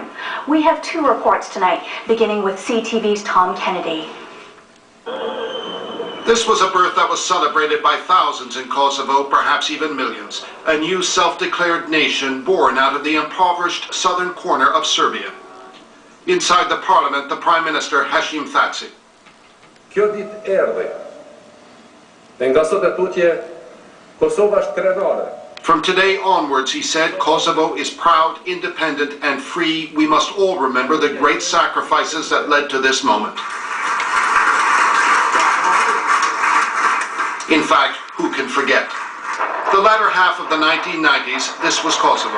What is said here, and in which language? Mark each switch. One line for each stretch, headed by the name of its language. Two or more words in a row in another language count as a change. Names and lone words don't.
English: We have two reports tonight, beginning with CTV's Tom Kennedy. This was a birth that was celebrated by thousands in Kosovo, perhaps even millions. A new self-declared nation born out of the impoverished southern corner of Serbia. Inside the parliament, the Prime Minister Hashim Thaçi.
Albanian: Kjo ditë erdhi. Dhe nga sot e tutje, Kosova është krenare.
English: From today onwards, he said, Kosovo is proud, independent, and free. We must all remember the great sacrifices that led to this moment. In fact, who can forget? The latter half of the 1990s, this was Kosovo.